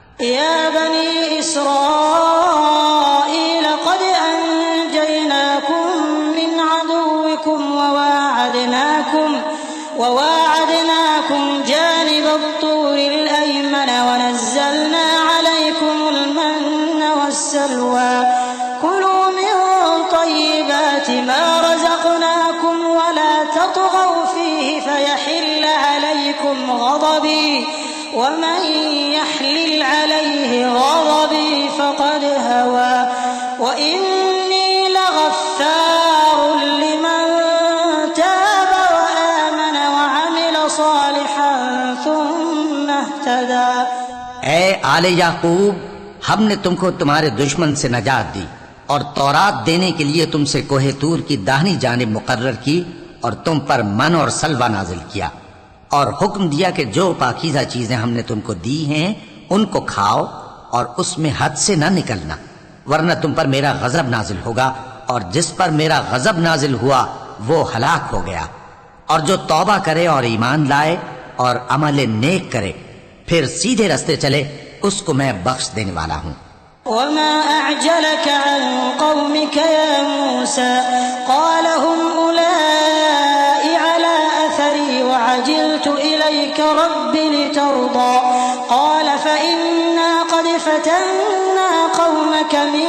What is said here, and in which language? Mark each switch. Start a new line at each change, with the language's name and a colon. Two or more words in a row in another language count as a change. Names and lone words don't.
Arabic: يا بني إسرائيل قد أنجيناكم من عدوكم وواعدناكم جانب الطور الأيمن ونزلنا عليكم المن والسلوى كلوا من طيبات ما رزقناكم ولا تطغوا فيه فيحل عليكم غضبي ومن يحلل عليه غضبي فقد هوى وإني لغفار لمن تاب وآمن وعمل صالحا ثم اهتدى.
Urdu: اے آل یعقوب، ہم نے تم کو تمہارے دشمن سے نجات دی اور تورات دینے کے لیے تم سے کوہِ طور کی داہنی جانب مقرر کی اور تم پر من اور سلویٰ نازل کیا اور حکم دیا کہ جو پاکیزہ چیزیں ہم نے تم کو دی ہیں ان کو کھاؤ اور اس میں حد سے نہ نکلنا، ورنہ تم پر میرا غضب نازل ہوگا اور جس پر میرا غضب نازل ہوا وہ ہلاک ہو گیا. اور جو توبہ کرے اور ایمان لائے اور عمل نیک کرے پھر سیدھے راستے چلے اس کو میں بخش دینے والا ہوں.
Arabic: وما أعجلك عن قومك يا موسى قال هم أولاء على أثري وعجلت إليك ربي لترضى قال فإنا قد فتنا قومك من